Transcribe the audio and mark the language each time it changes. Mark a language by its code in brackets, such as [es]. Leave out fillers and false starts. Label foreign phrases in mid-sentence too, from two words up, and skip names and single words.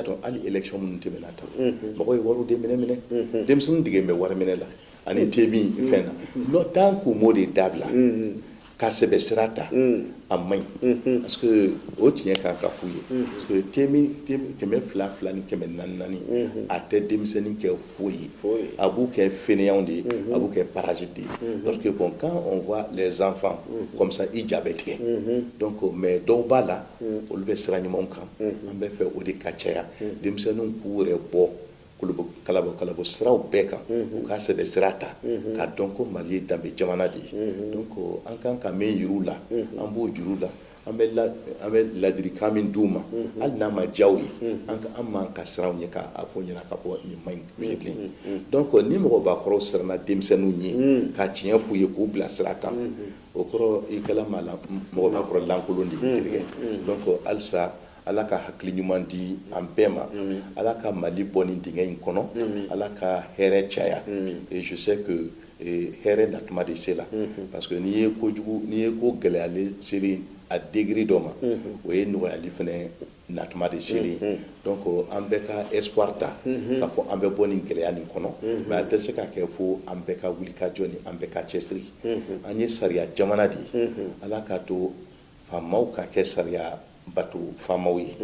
[bm] dɔn hali élection minnu tɛmɛna tan mɔgɔw ye wariw de minɛ denmisɛnninw dege bɛ wari minɛ la ani temi fɛn na tant qu'u m'o de dabila ka sɛbɛ sira ta a man ɲi [fr] parce que [bm] o tiɲɛ kan ka f'u ye [fr] parce que [bm] kɛmɛ fila ni kɛmɛ naani a tɛ denmisɛnnin kɛ foyi ye a b'u kɛ fainéants de ye a b'u kɛ parasites de ye [fr] parce que bon quand on voit les enfants comme ça [bm] i ja bɛ tigɛ donc mais dɔw b'a la olu bɛ sira ɲumanw kan an bɛ fɛ o de ka caya denmisɛnninw k'u yɛrɛ bɔ kalabɔ siraw bɛɛ kan u ka sɛbɛ sira ta k'a dɔn ko mali ye danbe jamana de ye donc an kan ka min yir'u la an b'o juru la an bɛ ladilikan min d'u ma hali n'a ma diya u ye an m'an ka siranw ɲɛ k'a fɔ ɲɛna k'a fɔ nin ma ɲi bilen donc ni mɔgɔbakɔrɔw siranna denmisɛnninw ɲɛ ka tiɲɛ f'u ye k'u bila sira kan o kɔrɔ i kɛla mɔgɔbakɔrɔ lankolon de ye terikɛ donc halisa ala ka hakili ɲuman di an bɛɛ ma ala ka mali bɔ nin dingɛ in kɔnɔ ala ka hɛrɛ caya [fr] et je sais que [bm] hɛrɛ natuma de se la [fr] parce que [bm] n'i ye ko gɛlɛyalen seri a degré dɔ ma o ye nɔgɔyali fɛnɛ natuma de seri donc an bɛɛ ka espoir ta k'a fɔ an bɛ bɔ nin gɛlɛya nin kɔnɔ mais a tɛ se ka kɛ fo an bɛɛ ka wuli ka jɔ ni an bɛɛ ka cɛsiri an ye sariya jamana de ye ala k'a to faamaw ka kɛ sariya bato faamaw ye